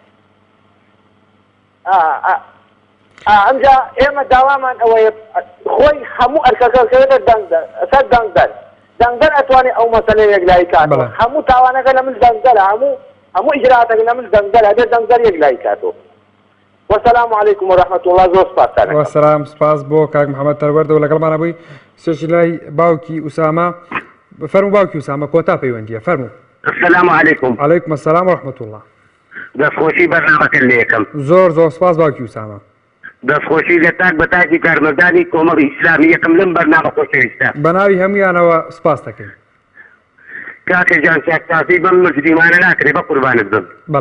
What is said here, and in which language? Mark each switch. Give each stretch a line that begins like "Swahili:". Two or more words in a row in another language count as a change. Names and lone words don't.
Central Kurdish: ئەمجا ئێمە داوامان ئەوەیە خۆی هەموو ئەرکەکەکەوێتە ئەسەر دەنگدەر ئەتوانێت ئەو مەسەلەیە یەکلایی کاتەوە هەموو تاوانەکە لە من دەنگدەرە هەموو ئیجراتەکە لە من دەنگدەر هەبێت دەنگدەر یەکلایی کاتەوە
Arabic: والسلام عليكم ورحمة الله
Central Kurdish: زۆر سپاس. وەسەلام سپاس بۆ کاک محەممەد تەروەردەوە لەگەڵمانە بووی سێشی لای باوکی ئوسامە فەرموو باوکی ئوسامە کۆتا پەیوەندیە فەرموو.
Arabic: السلام عليكم. عليكم السلام ورحمة الله.
Central Kurdish: دەستخۆشی بەرنامەکە لێ یەکەم. زۆر سپاس باوکی ئوسامە. دەستخۆشی لە تاک بە تاکی کارمەندانی کۆمەڵی ئیسلامی یەکەم لەم بەرنامە خۆشەویستە. بەناوی هەموویانەوە سپاس دەکەین. کاکەجان چاکسازی بەم مجریمانە ناکرێ بە قوربانت بم. بەڵێ.